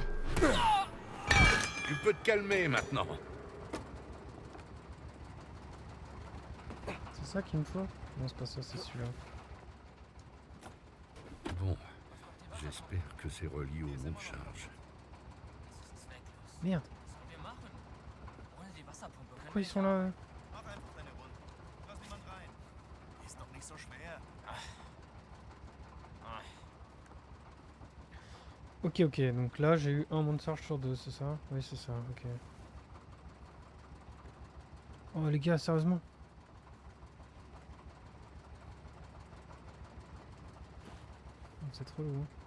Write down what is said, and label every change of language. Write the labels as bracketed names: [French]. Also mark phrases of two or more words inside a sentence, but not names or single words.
[French] Tu peux te calmer maintenant. C'est ça qu'il me faut? Non, c'est pas ça, c'est celui-là. Bon, j'espère que c'est relié au monde charge. Merde. [German] Was sollen wir machen? Ohne die Wasserpumpe können [French] Pourquoi [German] wir [French] ils sont là? [German] Mach einfach deine Runde. Lass niemand rein. Ist doch nicht so schwer. [French] Ok, ok, donc là j'ai eu un monde charge sur deux, c'est ça? Oui, c'est ça, ok. Oh les gars, sérieusement? C'est trop lourd.